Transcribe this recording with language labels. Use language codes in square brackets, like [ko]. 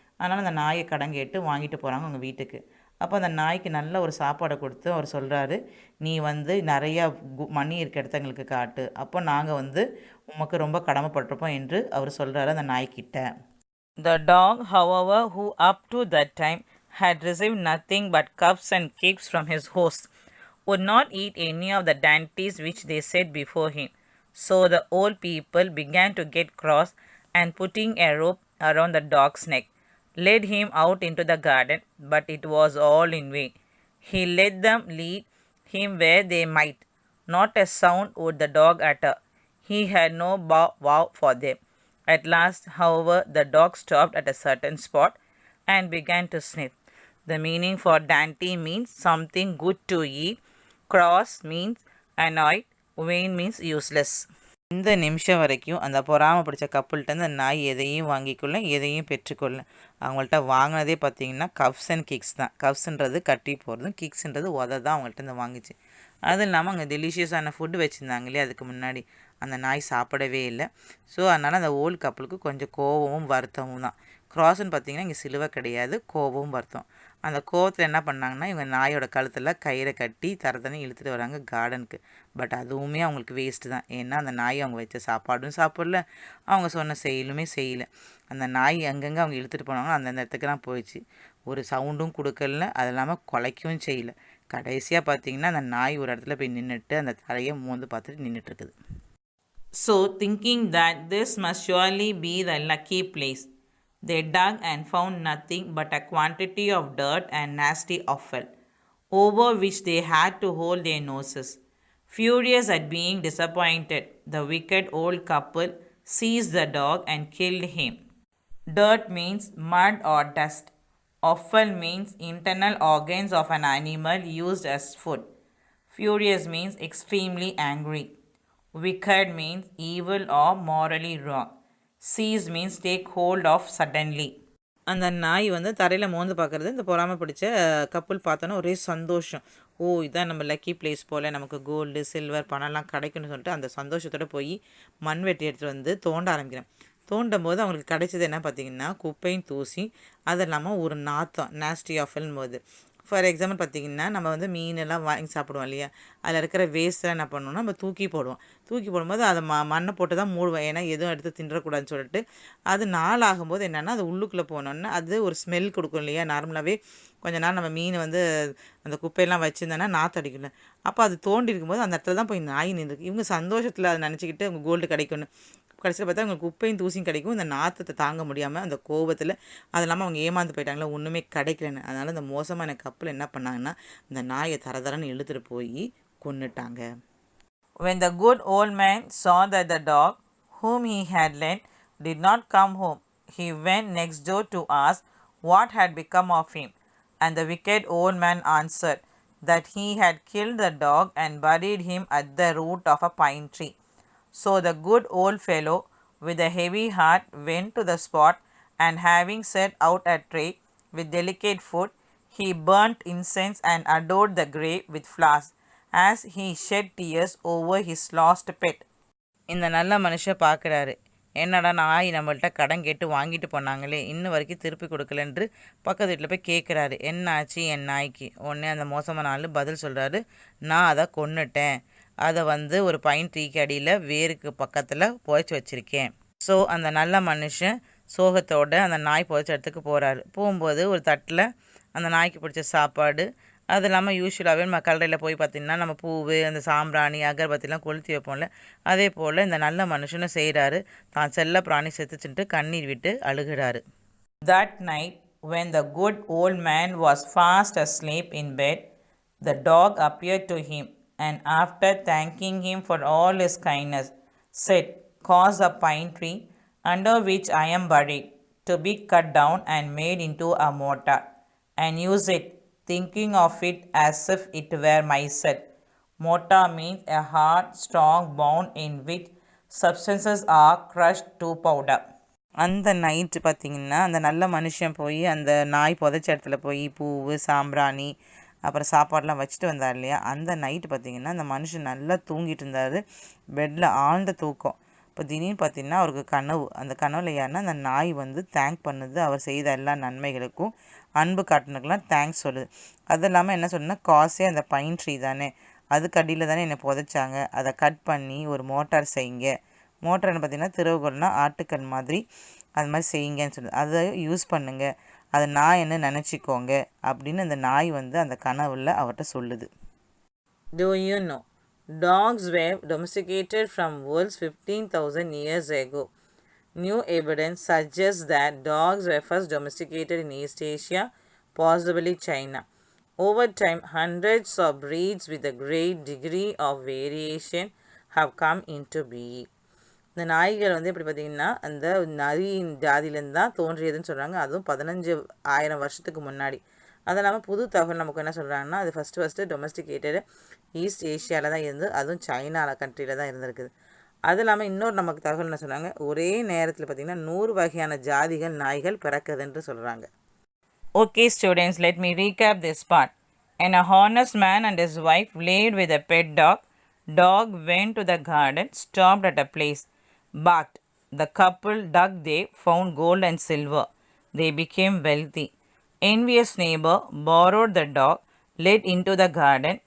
[ta] அதனால் அந்த நாயை கடன் கேட்டு வாங்கிட்டு போகிறாங்க அவங்க வீட்டுக்கு. அப்போ அந்த நாய்க்கு நல்ல ஒரு சாப்பாடை கொடுத்து அவர் சொல்கிறாரு, நீ நிறையா மணி இருக்க இடத்த எங்களுக்கு காட்டு, அப்போ நாங்கள் உமக்கு ரொம்ப கடமைப்பட்டிருப்போம் என்று அவர் சொல்கிறாரு அந்த நாய்க்கிட்ட. [en] The dog, however, who up to that time had received nothing but cuffs and kicks from his host, would not eat any of the dainties which they set before him. So the old people began to get cross and putting a rope around the dog's neck, led him out into the garden, but it was all in vain. He let them lead him where they might. Not a sound would the dog utter. He had no wow for them. At last, however, the dog stopped at a certain spot and began to sniff. The meaning for dainty means something good to eat, cross means annoyed, vain means useless. [ta] இந்த நிமிஷம் வரைக்கும் அந்த பொறாமை பிடிச்ச கப்புள்கிட்ட அந்த நாய் எதையும் வாங்கிக்கொள்ள எதையும் பெற்றுக்கொள்ள. அவங்கள்ட்ட வாங்கினதே பார்த்தீங்கன்னா [en] cups and kicks [ta] தான். கப்ஸ்ன்றது கட்டி போகிறதும், கிக்ஸ்ன்றது உத தான் அவங்கள்ட்ட இந்த வாங்கிச்சு. அதுவும் இல்லாமல் அங்கே டெலிஷியஸான ஃபுட்டு வச்சுருந்தாங்க இல்லையா அதுக்கு முன்னாடி, அந்த நாய் சாப்பிடவே இல்லை. ஸோ அதனால் அந்த ஓல்டு கப்புளுக்கு கொஞ்சம் கோபமும் வருத்தமும் தான். க்ராஸ்ன்னு பார்த்தீங்கன்னா இங்கே சிலுவை கிடையாது, கோபமும் வருத்தம். அந்த கோவத்தில் என்ன பண்ணாங்கன்னா இவங்க நாயோட கழுத்தில் கயிறை கட்டி தரத்தனி இழுத்துட்டு வராங்க கார்டனுக்கு. பட் அதுவுமே அவங்களுக்கு வேஸ்ட்டு தான். ஏன்னா அந்த நாய் அவங்க வச்ச சாப்பாடும் சாப்பிடல, அவங்க சொன்ன செயலுமே செய்யலை. அந்த நாய் அங்கங்கே அவங்க இழுத்துட்டு போனாங்க, அந்தந்த இடத்துக்குலாம் போயிடுச்சு. ஒரு சவுண்டும் கொடுக்கல, அது இல்லாமல் குலைக்கவும் செய்யலை. கடைசியாக பார்த்தீங்கன்னா அந்த நாய் ஒரு இடத்துல போய் நின்றுட்டு அந்த தலையை மோந்து பார்த்துட்டு நின்றுட்டுருக்குது. [en] So thinking that this must surely be the lucky place, they dug and found nothing but a quantity of dirt and nasty offal, over which they had to hold their noses. Furious at being disappointed, the wicked old couple seized the dog and killed him. Dirt means mud or dust. Offal means internal organs of an animal used as food. Furious means extremely angry. Wicked means evil or morally wrong. Seize means take hold of suddenly. [ta] அந்த நாய் வந்து தரையில் மோந்து பார்க்குறது இந்த பொறாமை பிடிச்ச couple பார்த்தோன்னா ஒரே சந்தோஷம். ஓ இதான் நம்ம லக்கி பிளேஸ் போல், நமக்கு கோல்டு சில்வர் பணம்லாம் கிடைக்குன்னு சொல்லிட்டு அந்த சந்தோஷத்தோடு போய் மண் வெட்டி எடுத்துகிட்டு வந்து தோண்ட ஆரம்பிக்கிறேன். தோண்டும் போது அவங்களுக்கு கிடைச்சது என்ன பார்த்திங்கன்னா குப்பையும் தூசி, அது இல்லாமல் ஒரு நாத்தம், நாஸ்டி ஆஃபல்னு போது. [en] for example [ta] பார்த்திங்கன்னா நம்ம வந்து மீனெல்லாம் வாங்கி சாப்பிடுவோம் இல்லையா, அதில் இருக்கிற வேஸ்ட்டெலாம் என்ன பண்ணணும்னா நம்ம தூக்கி போடுவோம். தூக்கி போடும்போது அதை மண்ணை போட்டு தான் மூடுவோம், ஏன்னா எதுவும் எடுத்து தின்றக்கூடாதுன்னு சொல்லிட்டு. அது நாள் ஆகும்போது என்னென்னா அது உள்ளுக்குள்ளே போனோன்னா அது ஒரு ஸ்மெல் கொடுக்கும் இல்லையா. நார்மலாகவே கொஞ்ச நாள் நம்ம மீன் வந்து அந்த குப்பையெல்லாம் வச்சுருந்தோன்னா நாற்றடிக்கல. அப்போ அது தோண்டி இருக்கும்போது அந்த இடத்துல தான் போய் நாய் நின்றுருக்கு. இவங்க சந்தோஷத்தில் அதை நினச்சிக்கிட்டு அவங்க கோல்டு கிடைக்கும்னு, கடைசியில் பார்த்தா அவங்களுக்கு குப்பையும் தூசியும் கிடைக்கும். இந்த நாற்றத்தை தாங்க முடியாமல் அந்த கோபத்தில் அது இல்லாமல் அவங்க ஏமாந்து போயிட்டாங்களா, ஒன்றுமே கிடைக்கலன்னு. அதனால் இந்த மோசமான கப்பல் என்ன பண்ணாங்கன்னா இந்த நாயை தரதரன்னு இழுத்துட்டு போய் கொன்னுட்டாங்க. [en] When the good old man saw that the dog whom he had lent did not come home, he went next door to ask what had become of him. And the wicked old man answered that he had killed the dog and buried him at the root of a pine tree. So the good old fellow with a heavy heart went to the spot, and having set out a tray with delicate food, he burnt incense and adored the grave with flowers, as he shed tears over his lost pet. [ta] இந்த நல்ல மனுஷன் பார்க்குறாரு, என்னடா நாய் நம்மள்கிட்ட கடன் கேட்டு வாங்கிட்டு போனாங்களே, இன்னும் வரைக்கும் திருப்பி கொடுக்கலன்று பக்கத்து வீட்டில் போய் கேட்குறாரு, என்ன ஆச்சு என் நாய்க்கு. உடனே அந்த மோசமான ஆள் பதில் சொல்கிறாரு, நான் அதை கொன்னுட்டேன், அதை வந்து ஒரு பைன் ட்ரீக்கு அடியில் வேருக்கு பக்கத்தில் புதைச்சி வச்சுருக்கேன். ஸோ அந்த நல்ல மனுஷன் சோகத்தோடு அந்த நாய் புதைச்ச இடத்துக்கு போகிறாரு. போகும்போது ஒரு தட்டில் அந்த நாய்க்கு பிடிச்ச சாப்பாடு, அது இல்லாமல் யூஸ்வலாகவே நம்ம கல்லறையில் போய் பார்த்திங்கன்னா நம்ம பூவு அந்த சாம்பிராணி அகர்பத்திலாம் கொளுத்தி வைப்போம்ல, அதே போல் இந்த நல்ல மனுஷனும் செய்கிறாரு. தான் செல்ல பிராணி செத்துச்சுன்ட்டு கண்ணீர் விட்டு அழுகிறாரு. [en] That night when the good old man was fast asleep in bed, the dog appeared to him, and after thanking him for all his kindness, said, cause a pine tree under which I am buried to be cut down and made into a mortar, and use it, thinking of it as if it were myself. Mortar means a hard, strong bone in which substances are crushed to powder. [ta] அந்த night பார்த்திங்கன்னா அந்த நல்ல மனுஷன் போய் அந்த நாய் புதைச்ச இடத்துல போய் பூவு சாம்பிராணி அப்புறம் சாப்பாடெலாம் வச்சுட்டு வந்தார் இல்லையா. அந்த நைட்டு பார்த்திங்கன்னா அந்த மனுஷன் நல்லா தூங்கிட்டு இருந்தார், பெட்டில் ஆழ்ந்த தூக்கம். இப்போ திடீர்னு பார்த்திங்கன்னா அவருக்கு கனவு. அந்த கனவுல யாருன்னா அந்த நாய் வந்து தேங்க் பண்ணுது, அவர் செய்த எல்லா நன்மைகளுக்கும் அன்பு காட்டினுக்கெல்லாம் தேங்க்ஸ் சொல்லுது. அது இல்லாமல் என்ன சொன்னா, காசே அந்த பைன் ட்ரீ தானே, அதுக்கு அடியில் தானே என்னை புதைச்சாங்க, அதை கட் பண்ணி ஒரு மோட்டார் செய்யுங்க. மோட்டார்னு பார்த்திங்கன்னா திறவுகோல்னா ஆட்டுக்கல் மாதிரி, அது மாதிரி செய்யுங்கன்னு சொல்லுது. அதை யூஸ் பண்ணுங்க, அதை நான் என்ன நினச்சிக்கோங்க அப்படின்னு அந்த நாய் வந்து அந்த கனவுல அவர்கிட்ட சொல்லுது. [en] Do you know, dogs were domesticated from wolves 15,000 years ago. New evidence suggests that dogs were first domesticated in East Asia, possibly China. Over time, hundreds of breeds with a great degree of variation have come into being. [ta] இந்த நாய்கள் வந்து எப்படி பார்த்திங்கன்னா அந்த நரியின் ஜாதியிலேருந்து தான் தோன்றியதுன்னு சொல்கிறாங்க. அதுவும் 15,000 வருஷத்துக்கு முன்னாடி. அது இல்லாமல் புது தகவல் நமக்கு என்ன சொல்கிறாங்கன்னா, அது [en] first domesticated [ta] ஈஸ்ட் ஏஷியாவில் தான் இருந்து, அதுவும் சைனா கண்ட்ரியில் தான் இருந்திருக்குது. அது இல்லாமல் இன்னொரு நமக்கு தகவல் என்ன சொல்கிறாங்க, ஒரே நேரத்தில் பார்த்திங்கன்னா 100 வகையான ஜாதிகள் நாய்கள் பிறக்குதுன்னு சொல்கிறாங்க. [en] Okay students, let me recap this part. An honest man and his wife lived with a pet dog. Dog went to the garden, stopped at a place, barked. The couple dug there, found gold and silver. They became wealthy. Envious neighbor borrowed the dog, led into the garden.